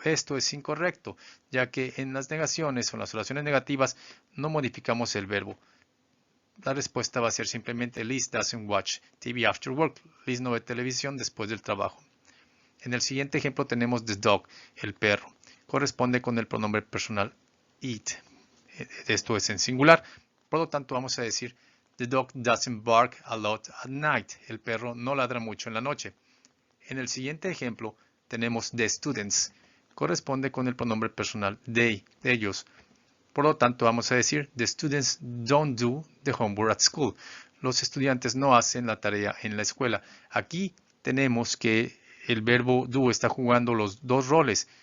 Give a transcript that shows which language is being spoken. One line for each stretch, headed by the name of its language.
Spanish: Esto es incorrecto, ya que en las negaciones o en las oraciones negativas no modificamos el verbo. La respuesta va a ser simplemente
English: Liz doesn't watch TV after work.
Spanish: Liz no ve televisión después del trabajo. En el siguiente ejemplo tenemos
English: the dog,
Spanish: el perro. Corresponde con el pronombre personal it. Esto es en singular. Por lo tanto, vamos a decir
English: the dog doesn't bark a lot at night.
Spanish: El perro no ladra mucho en la noche. En el siguiente ejemplo tenemos
English: the students.
Spanish: Corresponde con el pronombre personal they, ellos. Por lo tanto, vamos a decir
English: the students don't do the homework at school.
Spanish: Los estudiantes no hacen la tarea en la escuela. Aquí tenemos que el verbo do está jugando los dos roles.